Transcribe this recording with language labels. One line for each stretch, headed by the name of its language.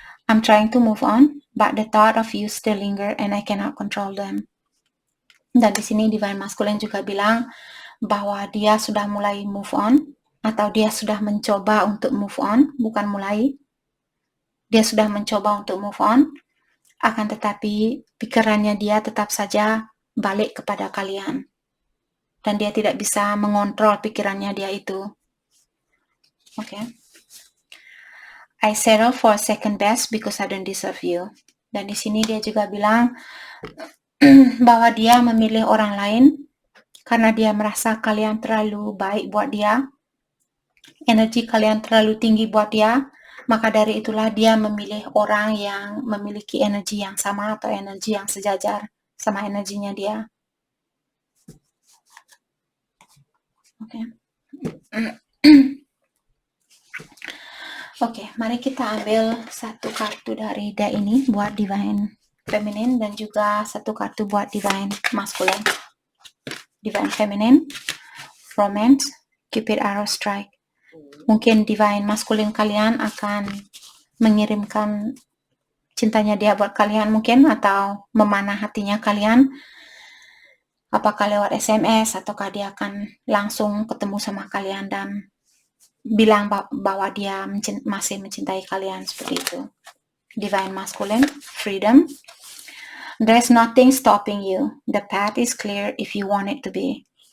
English: I'm trying to move on, but the thought of you still linger and I cannot control them.
Indonesian: Dan di sini Divine Masculine juga bilang bahwa dia sudah mulai move on atau dia sudah mencoba untuk move on, bukan mulai. Dia sudah mencoba untuk move on, akan tetapi pikirannya dia tetap saja balik kepada kalian. Dan dia tidak bisa mengontrol pikirannya dia itu. Oke.
English: I settle for second best because I don't deserve you.
Indonesian: Dan di sini dia juga bilang bahwa dia memilih orang lain karena dia merasa kalian terlalu baik buat dia. Energi kalian terlalu tinggi buat dia. Maka dari itulah dia memilih orang yang memiliki energi yang sama atau energi yang sejajar sama energinya dia. Oke. Oke, mari kita ambil satu kartu dari deck ini buat Divine Feminine dan juga satu kartu buat Divine Masculine.
English: Divine Feminine, Romance, Cupid Arrow Strike.
Indonesian: Mungkin Divine Masculine kalian akan mengirimkan cintanya dia buat kalian mungkin, atau memanah hatinya kalian, apakah lewat SMS ataukah dia akan langsung ketemu sama kalian dan bilang bahwa dia masih mencintai kalian, seperti itu.
English: Divine Masculine, Freedom. There's nothing stopping you. The path is clear if you want it to be.